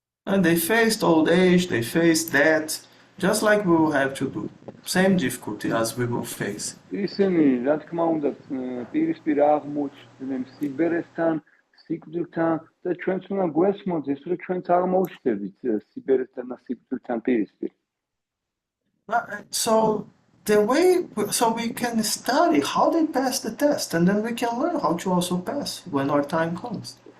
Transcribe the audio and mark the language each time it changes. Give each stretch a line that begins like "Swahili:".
English: And they faced old age, they faced death, just like we will have to do. Same difficulty as we will face.
Georgian: ისინი, რა თქმა უნდა, პირისპირ აღმოჩნდნენ სიბერესთან, სიკვდილთან და ჩვენც უნდა გვესმოდეს, რომ ჩვენც აღმოჩნდებით სიბერესთან და სიკვდილთან პირისპირ.
English: So we can study how they pass the test, and then we can learn how to also pass when our time comes.